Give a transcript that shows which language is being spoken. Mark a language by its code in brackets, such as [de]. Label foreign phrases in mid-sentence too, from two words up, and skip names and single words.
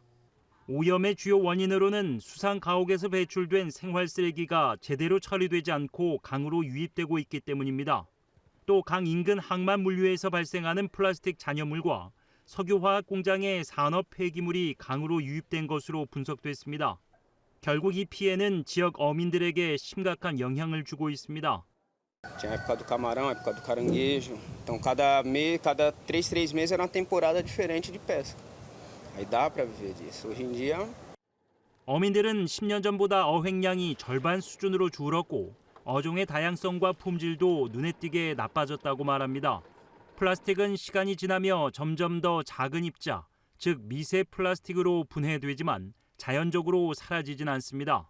[ko] 오염의 주요 원인으로는 수상 가옥에서 배출된 생활 쓰레기가 제대로 처리되지 않고 강으로 유입되고 있기 때문입니다. 또 강 인근 항만 물류에서 발생하는 플라스틱 잔여물과 석유화학 공장의 산업 폐기물이 강으로 유입된 것으로 분석됐습니다. 결국 이 피해는 지역 어민들에게 심각한 영향을 주고 있습니다. [pt] Tinha a época do camarão, a época do caranguejo. Então cada 3 meses era uma temporada diferente de pesca. Aí dá para viver disso. Hoje em dia [ko] 어민들은 10년 전보다 어획량이 절반 수준으로 줄었고 어종의 다양성과 품질도 눈에 띄게 나빠졌다고 말합니다. 플라스틱은 시간이 지나며 점점 더 작은 입자, 즉 미세 플라스틱으로 분해되지만 자연적으로 사라지진 않습니다.